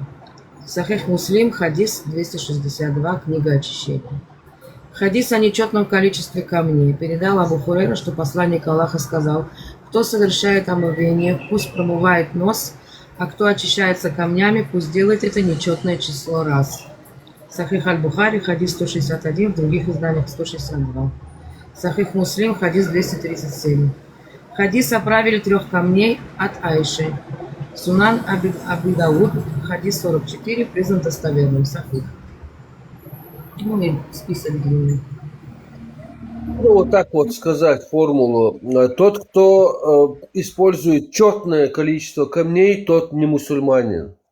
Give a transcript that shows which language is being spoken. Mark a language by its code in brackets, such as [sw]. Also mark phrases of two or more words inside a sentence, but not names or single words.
[ru] Сахих Муслим, хадис 262, книга очищения. Хадис о нечетном количестве камней передал Абу Хурейра, что посланник Аллаха сказал, кто совершает омовение, пусть промывает нос, а кто очищается камнями, пусть делает это нечетное число раз. Сахих аль-Бухари, хадис 161, в других изданиях 162. Сахих Муслим, хадис 237. Хадис о правиле 3 камней от Айши. Сунан Аби Дауд, хадис 44, признан достоверным. Сахих. Ну и список длинный. Ну, вот так вот сказать формулу. Тот, кто использует четное количество камней, тот не мусульманин.